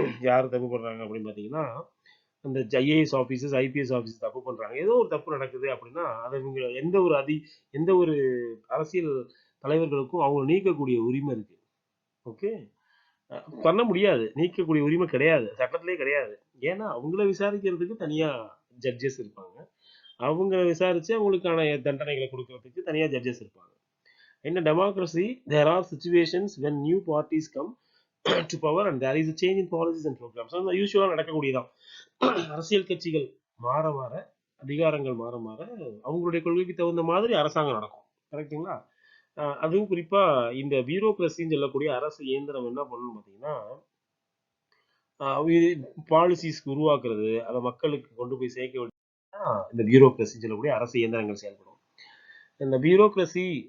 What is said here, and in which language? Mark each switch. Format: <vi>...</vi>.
<ta>யார் தப்பு பண்றாங்க அப்படின்னு பார்த்தீங்கன்னா, அந்த ஐஏஎஸ் ஆபீசர்ஸ் ஐபிஎஸ் ஆபீசர்ஸ் தப்பு பண்றாங்க, ஏதோ ஒரு தப்பு நடக்குது அப்படின்னா, அதை இவங்க எந்த ஒரு அரசியல் தலைவர்களுக்கும் அவங்க நீக்கக்கூடிய உரிமை இருக்கு. ஓகே, பண்ண முடியாது, நீக்கக்கூடிய உரிமை கிடையாது, சட்டத்திலே கிடையாது. ஏன்னா அவங்கள விசாரிக்கிறதுக்கு தனியா ஜட்ஜஸ் இருப்பாங்க, அவங்க விசாரிச்சு அவங்களுக்கான தண்டனைகளை கொடுக்கறதுக்கு தனியா ஜட்ஜஸ் இருப்பாங்க.</ta> <en>In a democracy, there are situations when new parties come to power and there is a change in policies and programs.</en> <ta>அது யூஸ்வலா நடக்கக்கூடியதான். அரசியல் கட்சிகள் மாற மாற, அதிகாரங்கள் மாற மாற, அவங்களுடைய கொள்கைக்கு தகுந்த மாதிரி அரசாங்கம் நடக்கும். கரெக்டுங்களா? அதுவும் குறிப்பா இந்த பியூரோக்ரஸின்னு சொல்லக்கூடிய அரசு இயந்திரம் என்ன பண்ணணும் பார்த்தீங்கன்னா, பாலிசிஸ் உருவாக்குறது, அதை மக்களுக்கு கொண்டு போய் சேர்க்க வேண்டிய இந்த பியூரோக்ரஸின்னு சொல்லக்கூடிய அரசு இயந்திரங்கள் செயல்படும். இந்த பியூரோக்ரஸி</ta>